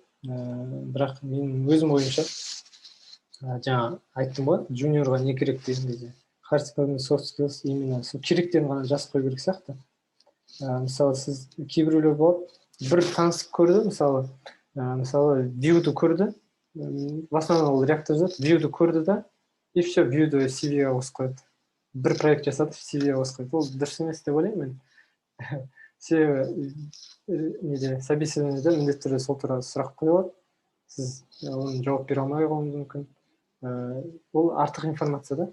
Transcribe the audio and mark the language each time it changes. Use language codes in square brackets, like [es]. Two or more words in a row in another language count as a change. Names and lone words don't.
[kk] Бірақ менің өзім ойымша, жаңа айттым ғой, жуниорға не керек деген кезде, [en] hard skills [kk] мен [en] soft skills [kk] именно сол керектерін ғана жазып қою керек сияқты. Мысалы, сіз кейбіреулер болады, бір танысып көрді, мысалы view-ді көрді, [ru] в основном [kk] ол реактор жазады, view-ді көрді да, [ru] и все, [kk] view-ді CV-ге қосып қояды. Бір проект жасады, CV-ге қосып қояды. Ол дұрыс емес деп ойлаймын мен. Себебі неде собеседованиеде міндетті түрде сол туралы сұрақ қойылады. Сіз оны жауап бере алмай қалуыңыз мүмкін. Ол артық информация да.